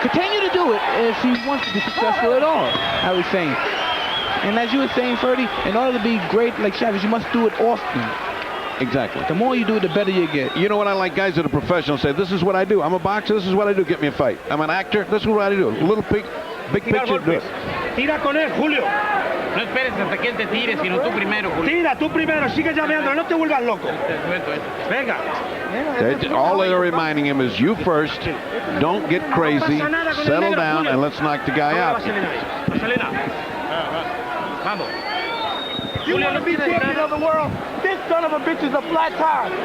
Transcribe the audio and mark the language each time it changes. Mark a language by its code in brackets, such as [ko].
[en] Continue to do it if he wants to be successful at all, I was saying. And as you were saying, Ferdy, in order to be great like Chavez, you must do it often. Exactly. The more you do it, the better you get. You know what I like? Guys that are professional say, this is what I do. I'm a boxer. This is what I do. Get me a fight. I'm an actor. This is what I do. A little big picture. Do it. [es] Tira con él, Julio. No esperes hasta que él te tire, sino tú primero, Julio. Tira, tú primero. Sigue llameando. No te vuelvas loco. Venga. [en] All they're reminding him is you first. Don't get crazy. Settle down, and let's knock the guy out. [es] Vamos. [en] You want to be champion of the world? This son of a bitch is a flat tire.